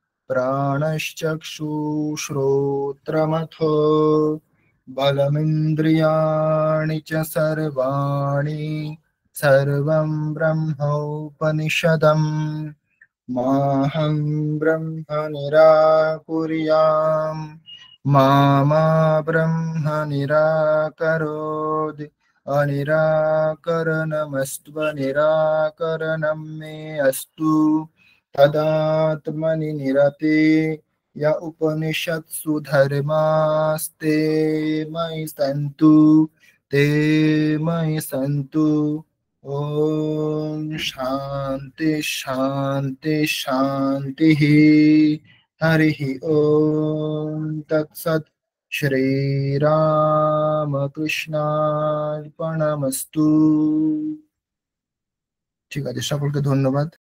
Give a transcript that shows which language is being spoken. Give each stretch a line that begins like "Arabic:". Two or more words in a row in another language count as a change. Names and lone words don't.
Sanskrit: প্রাণশ্চক্ষুশ্রোত্রমথো বলমিন্দ্রিয়াণি চ সর্বাণি সর্বং ব্রহ্মোপনিষদম মাহং ব্রহ্ম নিরাকুর্যাম মা ব্রহ্ম নিরাকরোৎ अनिराकरणमस्त्वनिराकरणं मे अस्तु तदात्मनि निरते य उपनिषत्सु धर्मास्ते मयि सन्तु ते मयि सन्तु। ओम शांति शांति शांति। हरि ओम तत्सत्।
Bangla: শ্রীরামকৃষ্ণার্পণমস্তু। ঠিক আছে, সকলকে ধন্যবাদ।